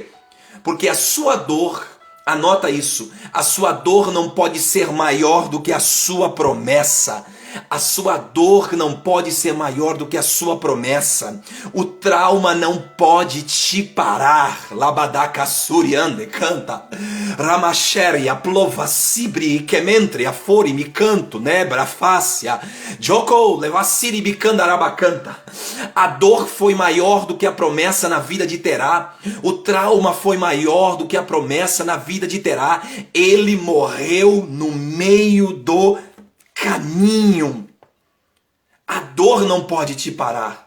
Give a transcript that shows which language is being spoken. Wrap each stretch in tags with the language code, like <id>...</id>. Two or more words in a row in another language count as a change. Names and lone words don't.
<pt>Porque a sua dor, anota isso, a sua dor não pode ser maior do que a sua promessa. A sua dor não pode ser maior do que a sua promessa. O trauma não pode te parar. Labadakassuriande canta. Ramacheri, aplova, sibri, kementre, afori, mi canto, nebra, fácia. Joko, levassiri, bicandarabacanta. A dor foi maior do que a promessa na vida de Terá. O trauma foi maior do que a promessa na vida de Terá. Ele morreu no meio do caminho. A dor não pode te parar.</pt>